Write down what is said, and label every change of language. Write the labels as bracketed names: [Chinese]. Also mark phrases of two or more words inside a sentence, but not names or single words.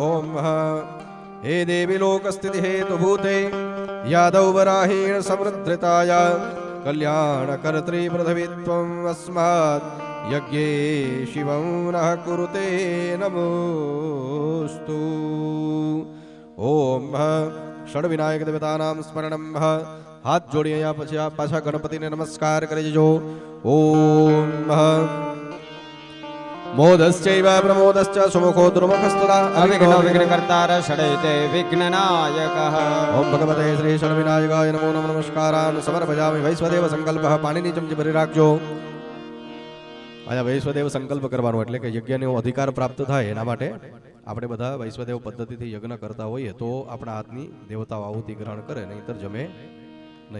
[Sanskrit] ઓમ હે દેવી લોક સ્થિતિ હેતુ ભૂતે યાદવ વરાહીણ સમૃદ્ધતાય કલ્યાણ કર્ત્રી પૃથ્વીત્વમ અસ્માત યજ્ઞે શિવં નઃ કુરુતે નમોસ્તુ. ઓમ ષડવિનાયક દેવતાનામ સ્મરણમ. [Gujarati] હાથ જોડી અહીંયા પછી આ પાછા ગણપતિને નમસ્કાર કરી દેજો. [Sanskrit] ઓમ મોદશ્ચૈવ પ્રમોદશ્ચ સુમુખો દુર્મુખસ્તદા अविघ्नो विघ्नकर्तार षडयते विघ्ननायकः. ઓમ ભગવતે શ્રી ષડવિનાયકાય નમો નમઃ. નમસ્કારાન સમર્પયામિ. વૈશ્વદેવ સંકલ્પ. [Gujarati] પાણીની ચમચી ભરી રાખજો. અહીંયા વૈશ્વદેવ સંકલ્પ કરવાનો, એટલે કે યજ્ઞનો અધિકાર પ્રાપ્ત થાય એના માટે આપણે બધા વૈશ્વદેવ પદ્ધતિથી યજ્ઞ કરતા હોઈએ તો આપણા હાથની દેવતાઓ આહુતિ ગ્રહણ કરે, નહીંતર જમે નહીં.